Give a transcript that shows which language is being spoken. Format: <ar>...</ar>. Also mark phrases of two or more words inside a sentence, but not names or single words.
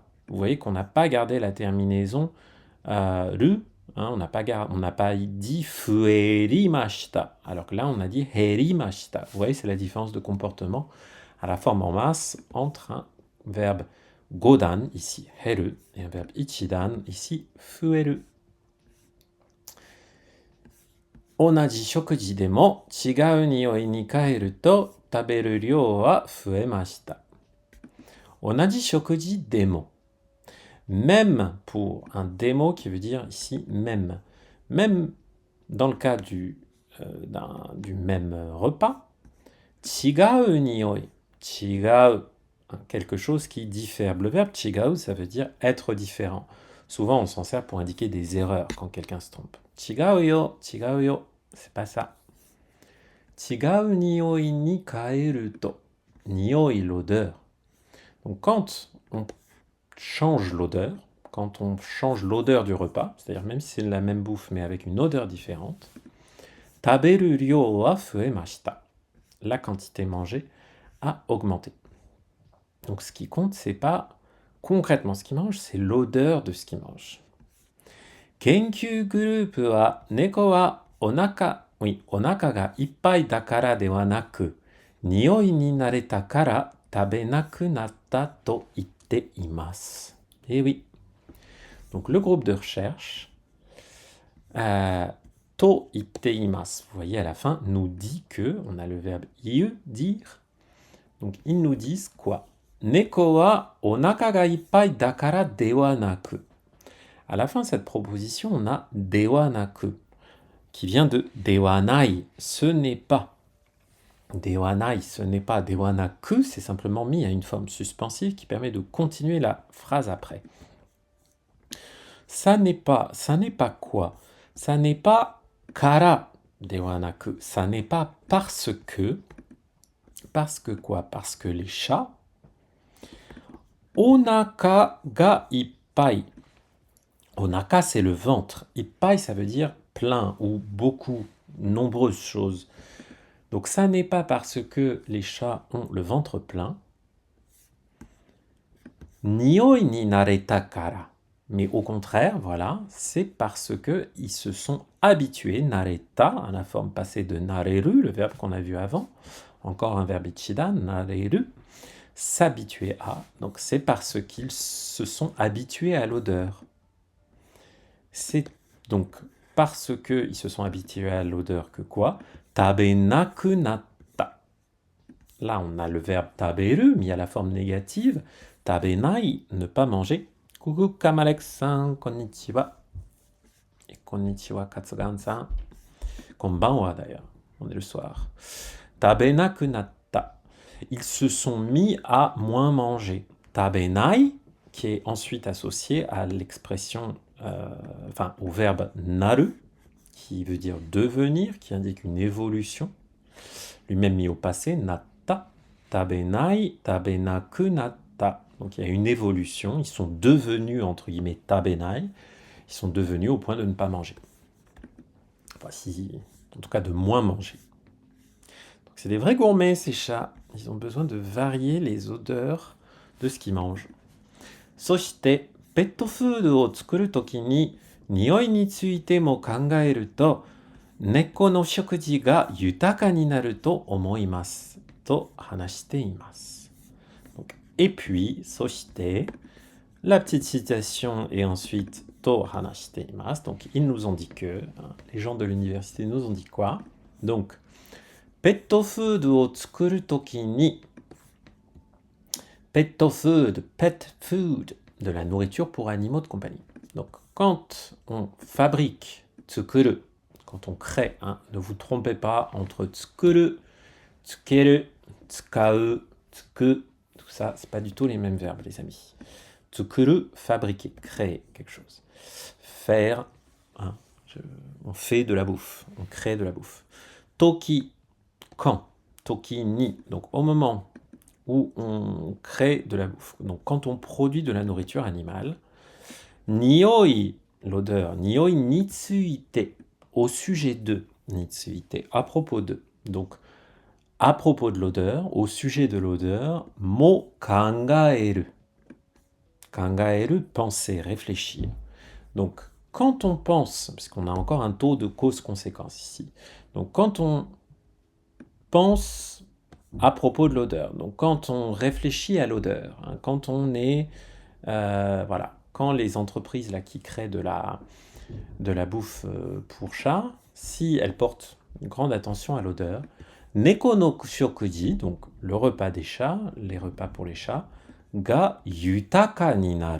<fr>Vous voyez qu'on n'a pas gardé la terminaison ru, on n'a pas dit fuerimashita. Alors que là, on a dit herimashita. Vous voyez, c'est la différence de comportement à la forme en masse entre un verbe godan, ici heru, et un verbe ichidan, ici fueru.</fr> <ja>同じ食事でも違う匂いに変えると食べる量は増えました。同じ食事でも。</ja> <fr>Même pour un démo qui veut dire ici même. Même dans le cas du même repas.</fr> <ja>違う匂い。</ja> <fr>違う。Quelque chose qui diffère. Le verbe 違う, ça veut dire être différent. Souvent, on s'en sert pour indiquer des erreurs quand quelqu'un se trompe.</fr> <ja>違うよ, 違うよ.</ja> <fr>C'est pas ça.</fr> <ja>違う匂いに変えると。匂い,</ja> <fr>l'odeur. Donc quand on change l'odeur, quand on change l'odeur du repas, c'est-à-dire même si c'est la même bouffe mais avec une odeur différente,</fr> <ja>食べる量は増えました.</ja> <fr>La quantité mangée a augmenté. Donc ce qui compte, c'est pas concrètement ce qu'il mange, c'est l'odeur de ce qu'il mange.</fr> <ja>研究グループは猫はお腹がいっぱいだからではなく、匂いに慣れたから食べなくなったと言っています。</ja> <fr>Eh oui. Donc le groupe de recherche,</fr> <ja>と言っています,</ja> <fr>vous voyez à la fin, nous dit que, on a le verbe iu, dire. Donc ils nous disent quoi?</fr> <ja>猫はお腹がいっぱいだからではなく.</ja> <fr>À la fin de cette proposition, on a</fr> <ja>ではなく,</ja> <fr>qui vient de</fr> <ja>ではない,</ja> <fr>ce n'est pas.</fr> <ja>ではない,</ja> <fr>ce n'est pas.</fr> <ja>ではなく,</ja> <fr>c'est simplement mis à une forme suspensive qui permet de continuer la phrase après. Ça n'est pas quoi? Ça n'est pas</fr> <ja>からではなく.</ja> <fr>Ça n'est pas parce que quoi? Parce que les chats,</fr> <ja>お腹がいっぱい. Onaka,</ja> <fr>c'est le ventre. Ippai, ça veut dire plein ou beaucoup, nombreuses choses. Donc ça n'est pas parce que les chats ont le ventre plein.</fr> <ja>匂いに慣れたから.</ja> <fr>Mais au contraire, voilà, c'est parce que ils se sont habitués, nareta, à la forme passée de nareru, le verbe qu'on a vu avant, encore un verbe ichidan, nareru, s'habituer à. Donc c'est parce qu'ils se sont habitués à l'odeur. C'est donc parce qu'ils se sont habitués à l'odeur que quoi?</fr> <ja>食べなくなった.</ja> <fr>Là, on a le verbe taberu mis à la forme négative. Tabenai, ne pas manger. Coucou Kamalek-san, konnichiwa. Et konnichiwa Katsugan-san. Konbanwa d'ailleurs, on est le soir.</fr> <ja>食べなくなった.</ja> <fr>Ils se sont mis à moins manger. Tabenai, qui est ensuite associé à l'expression, au verbe naru, qui veut dire devenir, qui indique une évolution. Lui-même mis au passé,</fr> <ja>なった、食べない、食べなくなった.</ja> <fr>Donc il y a une évolution, ils sont devenus, entre guillemets, tabenai, ils sont devenus au point de ne pas manger. Enfin, en tout cas de moins manger. Donc c'est des vrais gourmets, ces chats. Ils ont besoin de varier les odeurs de ce qu'ils mangent.</fr> <ja>そして、ペットフードを作るときに、匂いについても考えると、猫の食事が豊かになると思います。と話しています。</ja> <fr>Donc, et puis,</fr> <ja>そして、</ja> <fr>La petite citation et ensuite</fr> <ja>と話しています.</ja> <fr>Donc ils nous ont dit que, hein, les gens de l'université nous ont dit quoi?</fr> <ja>Donc ペットフードを作るときにペットフード,</ja> <fr>de la nourriture pour animaux de compagnie. Donc quand on fabrique tsukuru, quand on crée, hein, ne vous trompez pas entre</fr> <ja>作る、付ける、使う、付く,</ja> <fr>tout ça, c'est pas du tout les mêmes verbes, les amis. Tsukuru, fabriquer, créer quelque chose. Faire, hein, on fait de la bouffe, on crée de la bouffe. Toki, quand.</fr> <ja>ときに,</ja> <fr>donc au moment où on crée de la bouffe. Donc quand on produit de la nourriture animale. Nioi, l'odeur.</fr> <ja>匂いについて,</ja> <fr>au sujet de.</fr> <ja>について,</ja> <fr>à propos de. Donc à propos de l'odeur, au sujet de l'odeur,</fr> <ja>も考える. Kangaeru,</ja> <fr>penser, réfléchir. Donc, quand on pense, parce qu'on a encore un taux de cause-conséquence ici, donc quand on pense à propos de l'odeur, donc quand on réfléchit à l'odeur, hein, quand on est, voilà, quand les entreprises là, qui créent de la bouffe pour chats, si elles portent une grande attention à l'odeur,</fr> <ja>猫の食事,</ja> <fr>donc le repas des chats, les repas pour les chats,</fr> <ja>が豊かになる.</ja>